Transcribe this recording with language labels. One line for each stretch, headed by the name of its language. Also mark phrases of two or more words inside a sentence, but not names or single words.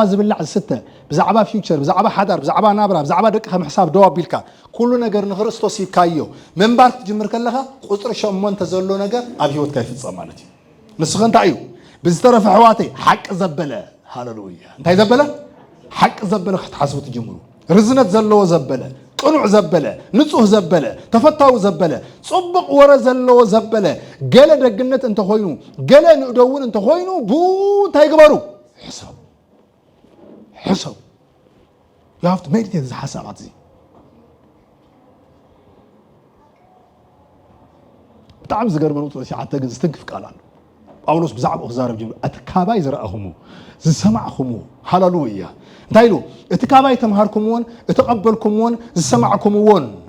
Tigrinya: ዝብላዕ ዝስተ ብዛዕባ ፊውቸር ብዛዕባ ሓዳር ብዛዕባ ናብራ ብዛዕባ ደቅኻ ምሕሳብ ደው ኣቢልካ ኩሉ ነገር ንክርስቶስ ይካዮ መንባር ክትጅምር ከለኻ ቁፅሪ 8 ዘሎ ነገር ኣብ ህይወትካ ይፍፀም ማለት እዩ ንስኸ እንታይ እዩ ብዝተረፈ ኣሕዋተይ ሓቂ ዘበለ ሃሌሉያ እንታይ ዘበለ ሓቂ ዘበለ ክትሓስቡ ትጅምሩ ርዝነት ዘለዎ ዘበለ ቅኑዕ ዘበለ ንጹህ ዘበለ ተፈታዊ ዘበለ ጽቡቕ ወረ ዘለዎ ዘበለ ገለ ደግነት እንተ ኮይኑ ገለ ንእደውን እንተ ኮይኑ እንታይ ግበሩ ሕሰብ
English: you have to meditate
Tigrinya: ዝሓሳባት እዚ ብጣዕሚ ዝገርመን ቁጥሪ 9 ግን ዝትንክፍ ቃል ኣሎ ጳውሎስ ብዛዕባኡ ክዛረብ ጀሚሩ እቲ ካባይ ዝረአኹምዎ ዝሰማዕኹምዎ ሃሌሉያ እንታይ ኢሉ እቲ ካባይ ተምሃርኩምዎን እተቐበልኩምዎን ዝሰማዕኩምዎን